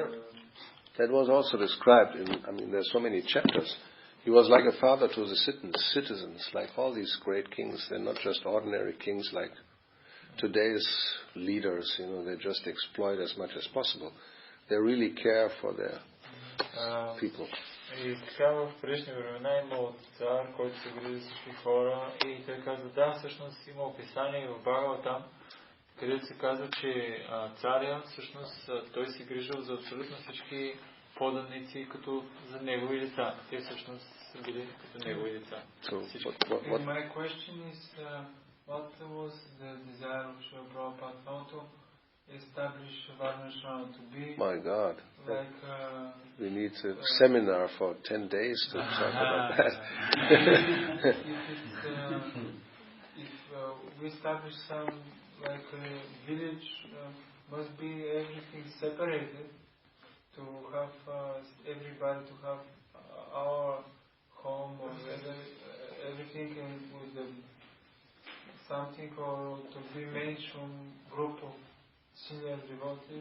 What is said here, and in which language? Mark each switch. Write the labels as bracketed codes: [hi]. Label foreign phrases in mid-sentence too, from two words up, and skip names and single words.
[en] That was also described there's so many chapters. He was like a father to the citizens, like all these great kings. They're not just ordinary kings like today's leaders, they just exploit as much as possible. They really care for their people. [bg] И така в предишни времена имал цар, който се грижи за всички хора и той казва, да, всъщност има описание в Бхагаватам, където се казва, че царя всъщност той се грижил за абсолютно всички поданици като за негови деца. Те всъщност са били като негови деца. [en] And my question is, what was the desire of Srila Prabhupada? How to establish Varnashrama to be? My God. Like, we need a seminar for 10 days to talk about that. If we establish some like a village, must be everything separated to have everybody to have our home or everything with something or to be made from group of senior devotees.